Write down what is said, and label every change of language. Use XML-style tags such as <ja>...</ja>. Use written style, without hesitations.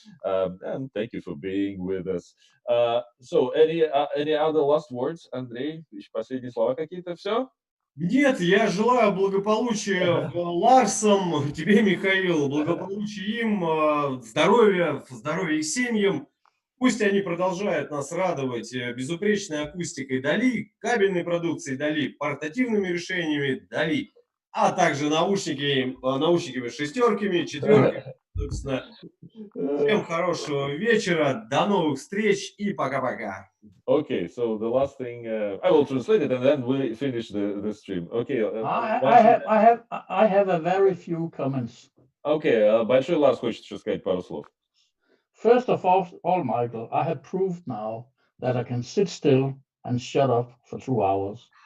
<en>And thank you for being with us. So, any other last words, Андрей?</en> <ru>Последние слова какие-то? Все? Нет, я желаю благополучия Ларсам, тебе, Михаил, благополучия им, здоровья их семьям. Пусть они продолжают нас радовать безупречной акустикой DALI, кабельной продукцией DALI, портативными решениями DALI, а также наушниками шестерками, четверками. Собственно, всем хорошего вечера, до новых встреч и пока-пока.</ru> <en>Okay, so the last thing I will translate it and then we finish the stream. Okay. I have a very few comments.</en> <ru>Okay, большой Ларс хочет еще сказать пару слов.</ru> <en>First of all, Michael, I have proved now that I can sit still and shut up for 2 hours.</en>